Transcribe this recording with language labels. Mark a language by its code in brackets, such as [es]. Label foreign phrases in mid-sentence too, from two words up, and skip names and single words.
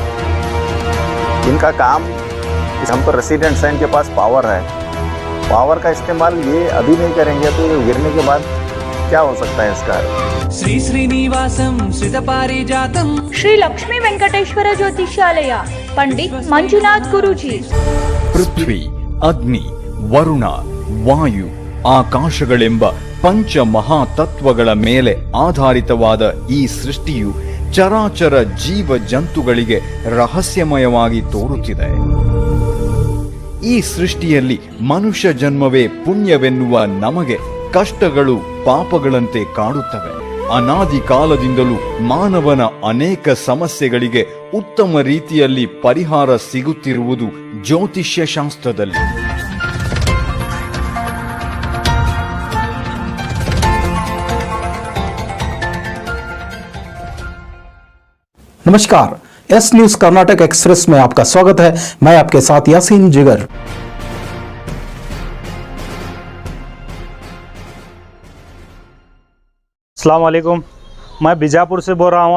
[hi] इनका काम, हम तो रेसिडेंट्स हैं, इनके पास पावर है, पावर का इस्तेमाल ये अभी नहीं करेंगे तो ये गिरने के बाद क्या हो सकता है इसका। [sa] श्री श्रीनिवासम श्रितपारिजातम [kn] श्री लक्ष्मी वेंकटेश्वर ज्योतिषालय पंडित मंजुनाथ गुरुजी। ಪೃಥ್ವಿ, ಅಗ್ನಿ, ವರುಣ, ವಾಯು, ಆಕಾಶಗಳೆಂಬ ಪಂಚ ಮಹಾತತ್ವಗಳ ಮೇಲೆ ಆಧಾರಿತವಾದ ಈ ಸೃಷ್ಟಿಯು ಚರಾಚರ ಜೀವ ಜಂತುಗಳಿಗೆ ರಹಸ್ಯಮಯವಾಗಿ ತೋರುತ್ತಿದೆ. ಈ ಸೃಷ್ಟಿಯಲ್ಲಿ ಮನುಷ್ಯ ಜನ್ಮವೇ ಪುಣ್ಯವೆನ್ನುವ ನಮಗೆ ಕಷ್ಟಗಳು ಪಾಪಗಳಂತೆ ಕಾಡುತ್ತವೆ. ಅನಾದಿ ಕಾಲದಿಂದಲೂ ಮಾನವನ ಅನೇಕ ಸಮಸ್ಯೆಗಳಿಗೆ ಉತ್ತಮ ರೀತಿಯಲ್ಲಿ ಪರಿಹಾರ ಸಿಗುತ್ತಿರುವುದು ಜ್ಯೋತಿಷ್ಯ ಶಾಸ್ತ್ರದಲ್ಲಿ. [hi] नमस्कार, एस न्यूज कर्नाटक एक्सप्रेस में आपका स्वागत है। मैं आपके साथ यासीन जिगर। [ar] السلام عليكم, [hi] मैं बीजापुर से बोल रहा हूँ।